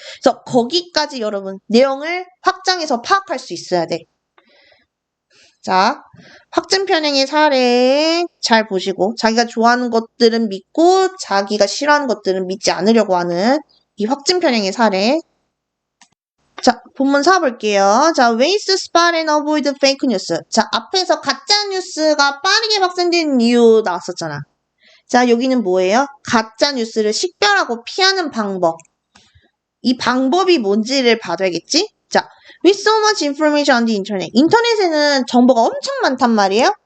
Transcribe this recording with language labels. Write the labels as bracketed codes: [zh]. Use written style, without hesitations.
[ko] 그래서 거기까지 여러분 내용을 확장해서 파악할 수 있어야 돼. 자, 확증 편향의 사례 잘 보시고 자기가 좋아하는 것들은 믿고 자기가 싫어하는 것들은 믿지 않으려고 하는 이 확증 편향의 사례. 자, 본문 4 볼게요. [en] 자, ways to spot and avoid fake news. [ko] 자, 앞에서 가짜 뉴스가 빠르게 확산되는 이유 나왔었잖아. 자, 여기는 뭐예요? 가짜 뉴스를 식별하고 피하는 방법. 이 방법이 뭔지를 봐줘야겠지? [en] 자, with so much information on the internet. [ko] 인터넷에는 정보가 엄청 많단 말이에요.